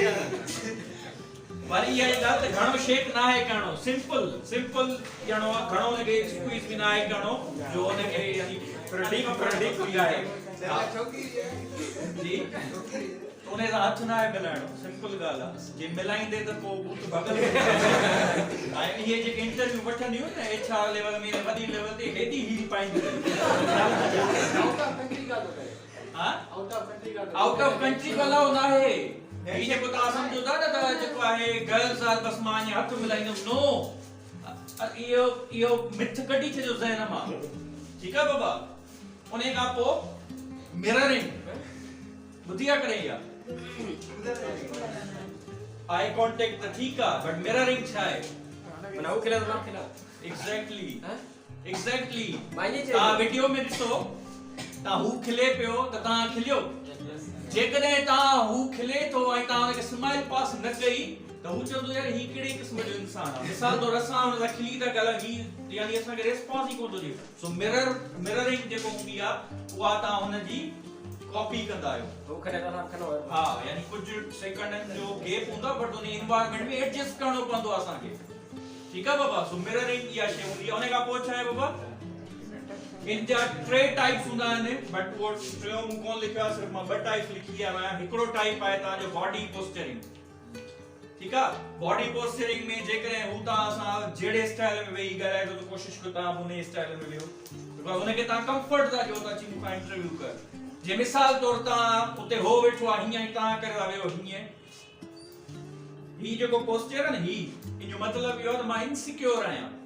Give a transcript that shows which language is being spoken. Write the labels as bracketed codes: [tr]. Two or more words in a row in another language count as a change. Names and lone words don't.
[sd] वरी इहा ई ॻाल्हि त घणो शेक न आहे करिणो सिंपल ॾियणो आहे घणो हुनखे स्क्वीज़ बि न आहे करिणो जो हुनखे यानी प्रेडिक्ट बि आहे जी उन सां हथ न आहे मिलाइणो सिंपल ॻाल्हि आहे जे मिलाईंदे त पोइ भूत भॻल ऐं इहे जेके इंटरव्यू वठंदियूं न [en] HR level [sd] में वॾी लेवल ते हेॾी हीरी पाईंदियूं [en] out of country [sd] वाला न आहे ही जेको तव्हां सम्झो था न त जेको आहे गर्ल्स आहे बसि मां ईअं हथ मिलाईंदुमि नो इहो मिथ कढी छॾियो ज़हन मां ठीकु आहे बाबा उन खां पोइ मिररिंग ॿुधी आहे करे इहा [en] eye contact [sd] त ठीकु आहे [en] but mirroring [sd] छा आहे माना हू खिला तो मां खिला एग्जैक्टली तव्हां वीडियो में ॾिसो तव्हां हू खिले पियो त तव्हां खिलियो जेकॾहिं तव्हां हू खिले थो ऐं तव्हां हुनखे स्माइल पास न कई त हू चवंदो यार ही कहिड़े क़िस्म जो इंसान आहे मिसाल तौर असां हुन सां खिली था ॻाल्हायूं ही यानी असांखे रेस्पॉन्स ई कोन थो ॾिए सो मिररिंग जेको हूंदी आहे उहा तव्हां हुनजी कॉपी कंदा आहियो [hi] वो करे तो आप खनो [sd] हां यानी कुछ सेकंडन जो गैप हूंदा बट उन एनवायरनमेंट में एडजस्ट करणो पवंदो असांखे [hi] ठीक है बाबा [sd] सो मिररिंग या शे हूंदी उन का पोइ छा आहे बाबा इन जा 3 टाइप्स हूंदा आहिनि बट वो टियों मूं कोन लिखियो आहे सिर्फ मां 2 टाइप्स लिखी आहियां हिकिड़ो टाइप आहे तव्हांजो [en] body posturing [sd] ठीक आहे [en] body posturing [sd] में जेकॾहिं हू तव्हां सां जहिड़े स्टाइल में वेही ॻाल्हाए थो त कोशिशि कयो तव्हां उन स्टाइल में वेहो बिकॉज़ उनखे तव्हां कंफर्ट था ॾियो था अची मूंखां इंटरव्यू कर जे मिसाल तौर तव्हां उते हो वेठो आहे हीअं ई तव्हां करे था वेहो हीअं ही जेको पोस्चर आहे न ही इन जो मतिलबु इहो आहे त मां इनसिक्योर आहियां